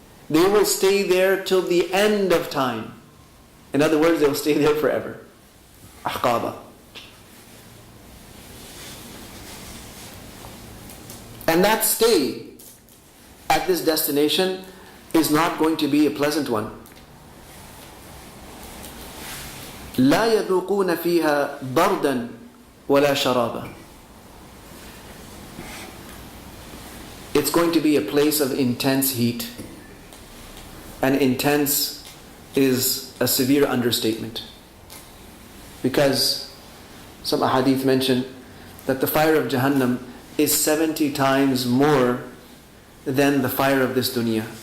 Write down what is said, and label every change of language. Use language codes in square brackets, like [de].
[en] They will stay there till the end of time. In other words, they will stay there forever. Ahqaba. And that stay at this destination is not going to be a pleasant one. [ar] لا يذوقون فيها بردا ولا شرابا. [en] It's going to be a place of intense heat. And intense is a severe understatement. Because some ahadith mention that the fire of Jahannam is 70 times more than the fire of this dunya.